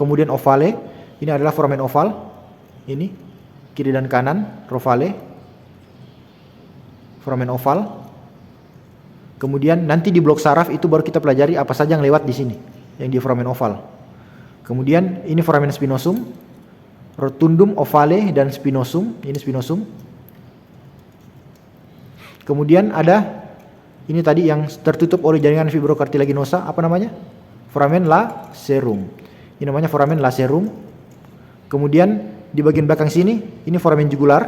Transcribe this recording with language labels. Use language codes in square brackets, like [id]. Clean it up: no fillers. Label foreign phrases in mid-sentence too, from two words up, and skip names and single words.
[id] Rotundum, kemudian ovale. Ini adalah [la] foramen oval. [id] Ini kiri dan kanan rovale. [la] Foramen oval. [id] Kemudian nanti di blok saraf itu baru kita pelajari apa saja yang lewat di sini, yang di [la] foramen oval. [id] Kemudian ini [la] foramen spinosum, rotundum ovale [id] dan spinosum. Ini spinosum. Kemudian ada ini tadi yang tertutup oleh jaringan fibrocartilaginosa, apa namanya? [la] Foramen lacerum. [id] Ini namanya [la] foramen lacerum. [id] Kemudian di bagian belakang sini, ini [la] foramen jugular.